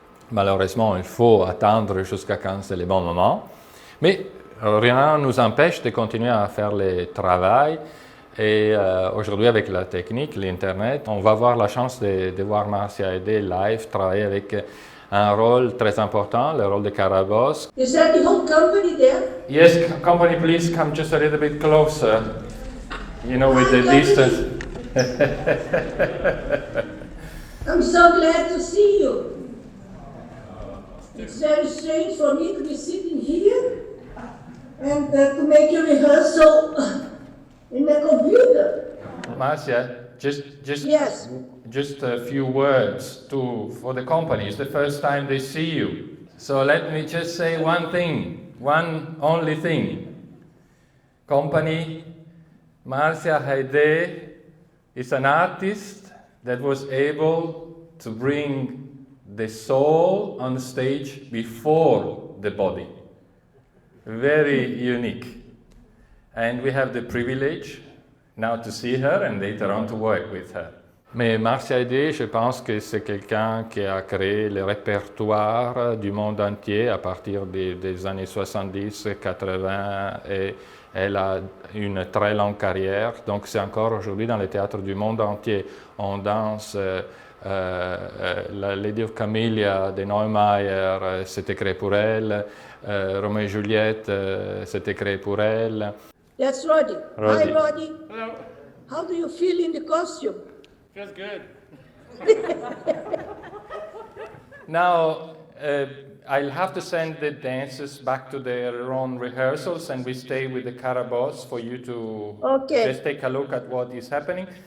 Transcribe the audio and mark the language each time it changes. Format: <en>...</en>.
<fr>Malheureusement, il faut attendre jusqu'à quand c'est le bon moment. Mais rien ne nous empêche de continuer à faire le travail. Et aujourd'hui, avec la technique, l'Internet, on va avoir la chance de voir Marcia Heide live travailler avec un rôle très important, le rôle de Carabosse.</fr> <en>Is that the whole company there? Yes, company, please come just a little bit closer. You know, with the distance. I'm so glad to see you. It's very strange for me to be sitting here and to make a rehearsal in the computer. Marcia, Yes. just a few words for the company. It's the first time they see you. So let me just say one thing, one only thing. Company, Marcia Heide is an artist that was able to bring the soul on stage before the body. Very unique. And we have the privilege now to see her and later on to work with her.</en> <fr>Mais Marcia Heide, je pense que c'est quelqu'un qui a créé le répertoire du monde entier à partir des années 70, 80 et elle a une très longue carrière. Donc c'est encore aujourd'hui dans les théâtres du monde entier. On danse la Lady of Camellia de Neumeier, c'était créé pour elle. Roméo et Juliette, c'était créé pour elle.</fr> <en>That's Roddy. Roddy. Hi, Roddy. Hello. How do you feel in the costume? Feels good. Now, I'll have to send the dancers back to their own rehearsals and we stay with the Carabosse for you to just take a look at what is happening.</en>